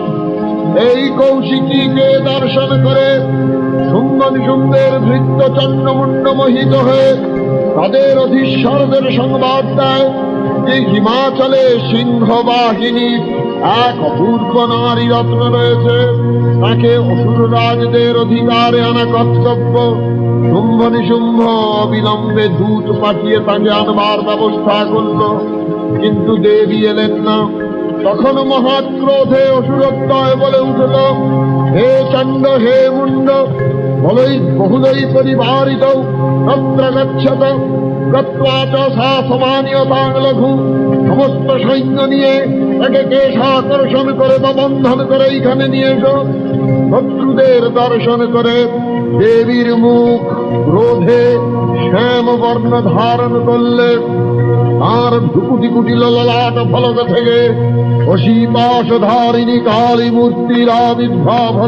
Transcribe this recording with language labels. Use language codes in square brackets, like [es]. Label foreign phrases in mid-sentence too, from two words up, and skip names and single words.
[bn] এই কৌশিকীকে দর্শন করে শুম্ভ নিশুম্ভের ভৃত্য চন্দ্রমুণ্ড মোহিত হয়ে তাদের অধীশ্বরদের সংবাদ দেয় যে হিমাচলে সিংহবাহিনী এক অপূর্ব নারী রত্ন রয়েছে, তাকে অসুররাজদের অধিকারে আনা কর্তব্য। শুম্ভ নিশুম্ভ অবিলম্বে দূত পাঠিয়ে তাকে আনবার ব্যবস্থা করল, কিন্তু দেবী এলেন না। তখন মহাক্রোধে অসুরদ্বয় বলে উঠল, [sa] হে চণ্ড হে মুণ্ড বহুলই পরিবারিত তত্র গচ্ছত গত্বা চ সা সমানীয়তাং লঘু। [bn] সমস্ত সৈন্য নিয়ে তাকে কেশাকর্ষণ করে বা বন্ধন করে এইখানে নিয়ে এসো। শত্রুদের দর্শন করে দেবীর মুখ ক্রোধে শ্যাম বর্ণ ধারণ করলে আর ভ্রুকুটি কুটি ললাট ফলক থেকে অশীপাশ ধারিণী কালী মূর্তির আবির্ভাব হল।